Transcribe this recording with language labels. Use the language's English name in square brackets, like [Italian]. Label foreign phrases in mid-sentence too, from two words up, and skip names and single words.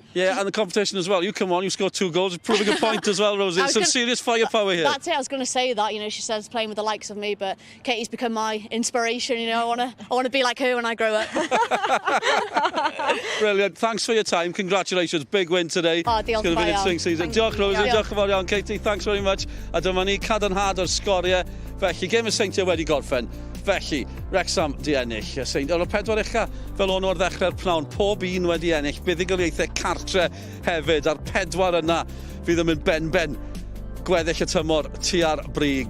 [English] Yeah, and the competition as well. You come on, you scored 2 goals, proving a point as well, Rosie. Some serious firepower here. That's it, I was going to say that, you know, she says playing with the likes of me, but Katie's become my inspiration, you know, I want to be like her when I grow up. Brilliant, thanks for your time, congratulations, big win today. [Welsh] Diolch yn fawr iawn. Diolch Rosie, diolch yn fawr iawn Katie, [English] thanks very much. [Welsh] A dyma ni cadarnhad o'r Sgorio, felly gêm y Seintiau wedi gorffen. Felly, Wrexham di ennill. O'r 4 ucha fel o'n o'r ddechrau'r pnawn, pob un wedi ennill. Buddigoliaethau cartre hefyd, a'r 4 yna fydd yn mynd ben gweddill y tymor tua'r brig.